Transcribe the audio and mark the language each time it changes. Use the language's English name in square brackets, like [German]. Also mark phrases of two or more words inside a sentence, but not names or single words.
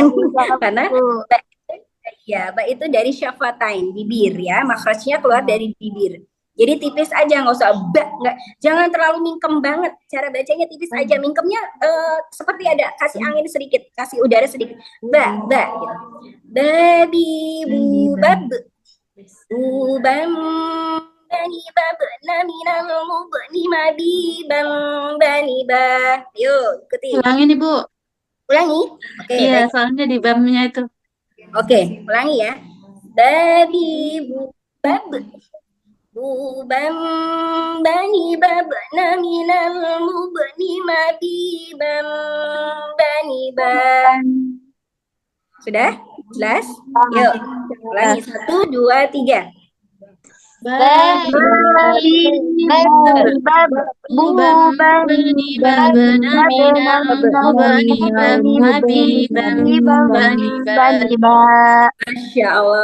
[Indonesian] Karena ba itu dari syafatain, bibir ya, makhrajnya keluar dari bibir. Jadi tipis aja, nggak usah ba, jangan terlalu mingkem banget. Cara bacanya tipis aja, mingkemnya seperti ada kasih angin sedikit, kasih udara sedikit. Ba gitu. Babi bu bab, bam bani bab nami namu bani mabi bam bani ba. Yuk ikuti. Ulangin Ibu. Ulangi. Oke. Iya, soalnya di bamnya itu. Oke, ulangi ya. Babi bu bab. buban bani babna minal mubni madiban bani ba. Sudah? Jelas? Yuk, ulangi. 1, 2, 3. [Arabic] Masya Allah.